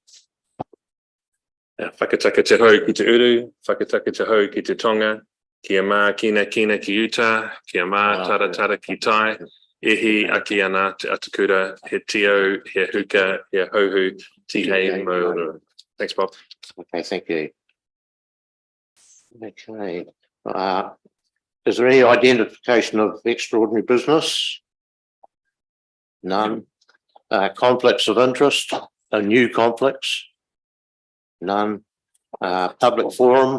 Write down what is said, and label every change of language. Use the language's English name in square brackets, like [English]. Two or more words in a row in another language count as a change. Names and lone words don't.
[Māori] Whakataka te hau ki te uru, whakataka te hau ki te tonga, kia mā kina ki uta, kia mā tara ki tai, ihi aki ana te atakura, he tio, he huka, he hauhu, tihei mo. [English] Thanks, Bob. Okay, thank you. Okay. Is there any identification of extraordinary business? None. Conflicts of interest, new conflicts? None. Public forum?